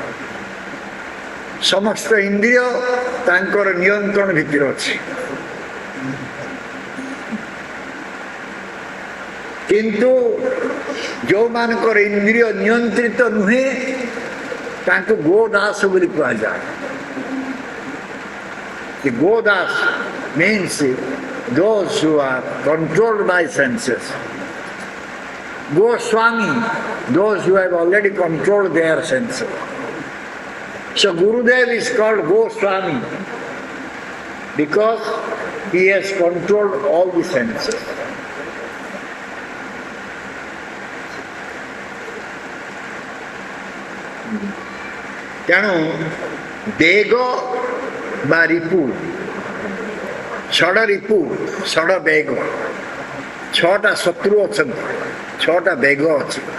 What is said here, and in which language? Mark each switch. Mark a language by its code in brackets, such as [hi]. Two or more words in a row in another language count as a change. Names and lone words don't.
[or] ସମସ୍ତ ଇନ୍ଦ୍ରିୟ ତାଙ୍କର ନିୟନ୍ତ୍ରଣ ଭିତରେ ଅଛି। କିନ୍ତୁ ଯେଉଁମାନଙ୍କର ଇନ୍ଦ୍ରିୟ ନିୟନ୍ତ୍ରିତ ନୁହେଁ ତାଙ୍କୁ ଗୋଦାସ ବୋଲି କୁହାଯାଏ। [en] The Godas means those who are controlled by senses. Goswami, those who have already controlled their senses. So Gurudev is called Goswami because he has controlled all the senses. [or] ତେଣୁ ବେଗ ବା ରିପୁ, ଷଡ଼ ରିପୁ, ଷଡ଼ ବେଗ, 6ଟା ଶତ୍ରୁ ଅଛନ୍ତି, 6ଟା ବେଗ ଅଛି।